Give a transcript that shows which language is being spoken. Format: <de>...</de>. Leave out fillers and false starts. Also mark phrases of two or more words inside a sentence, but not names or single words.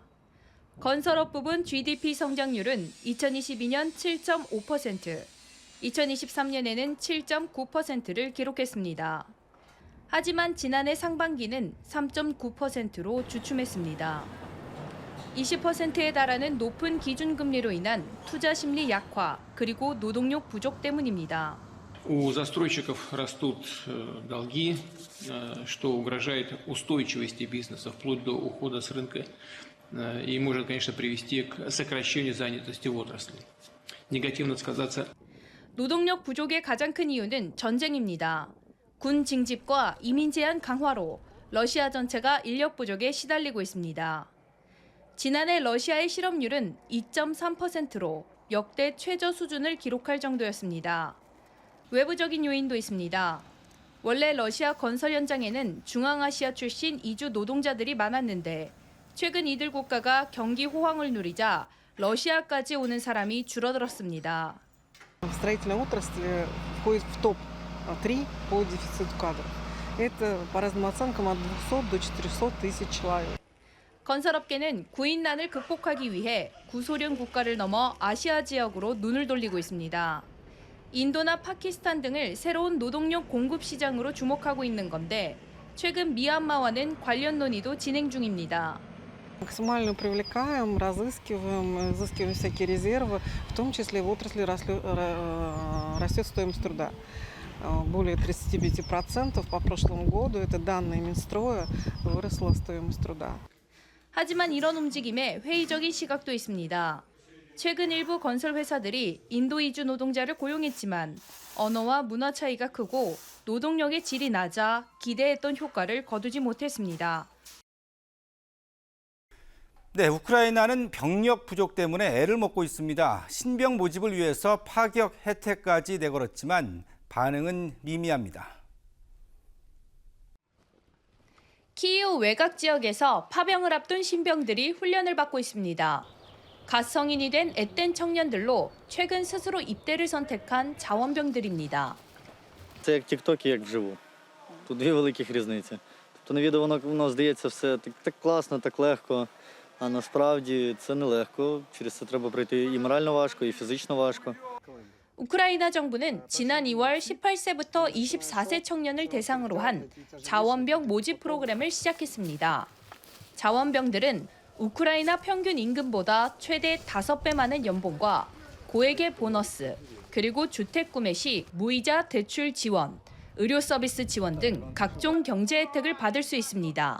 <ko>건설업 부분 GDP 성장률은 2022년 7.5%, 2023년에는 7.9%를 기록했습니다. 하지만 지난해 상반기는 3.9%로 주춤했습니다. 20%에 달하는 높은 기준금리로 인한 투자 심리 약화, 그리고 노동력 부족 때문입니다.</ko> <ru>У застройщиков растут долги, что угрожает устойчивости бизнеса вплоть до ухода с рынка и может, конечно, привести к сокращению занятости в отрасли. Негативно сказаться.</ru> <ko>노동력 부족의 가장 큰 이유는 전쟁입니다. 군 징집과 이민 제한 강화로 러시아 전체가 인력 부족에 시달리고 있습니다. 지난해 러시아의 실업률은 2.3%로 역대 최저 수준을 기록할 정도였습니다. 외부적인 요인도 있습니다. 원래 러시아 건설 현장에는 중앙아시아 출신 이주 노동자들이 많았는데 최근 이들 국가가 경기 호황을 누리자 러시아까지 오는 사람이 줄어들었습니다.</ko> <ru>В строительной отрасли входит в топ-3 по дефициту кадров. Это по разным оценкам от 200 до 400 тысяч человек.</ru> <ko>건설업계는 구인난을 극복하기 위해 구소련 국가를 넘어 아시아 지역으로 눈을 돌리고 있습니다. 인도나 파키스탄 등을 새로운 노동력 공급 시장으로 주목하고 있는 건데 최근 미얀마와는 관련 논의도 진행 중입니다.</ko> <ru>Максимально привлекаем, разыскиваем, изыскиваем всякие резервы, в том числе в отрасли растет стоимость труда. Более 35% по прошлому году, это данные Минстроя, выросла стоимость труда.</ru> <ko>하지만 이런 움직임에 회의적인 시각도 있습니다. 최근 일부 건설 회사들이 인도 이주 노동자를 고용했지만 언어와 문화 차이가 크고 노동력의 질이 낮아 기대했던 효과를 거두지 못했습니다. 네, 우크라이나는 병력 부족 때문에 애를 먹고 있습니다. 신병 모집을 위해서 파격 혜택까지 내걸었지만 반응은 미미합니다. 키이우 외곽 지역에서 파병을 앞둔 신병들이 훈련을 받고 있습니다. 갓 성인이 된 앳된 청년들로 최근 스스로 입대를 선택한 자원병들입니다.</ko> <uk>Це як тік-токи, як вживу. Тут дві великих різниці. Тобто на відео воно здається все так класно, так легко, а насправді це нелегко. Через це треба пройти і морально важко, і фізично важко.</uk> <ko>우크라이나 정부는 지난 2월 18세부터 24세 청년을 대상으로 한 자원병 모집 프로그램을 시작했습니다. 자원병들은 우크라이나 평균 임금보다 최대 5배 많은 연봉과 고액의 보너스, 그리고 주택 구매 시 무이자 대출 지원, 의료 서비스 지원 등 각종 경제 혜택을 받을 수 있습니다.</ko>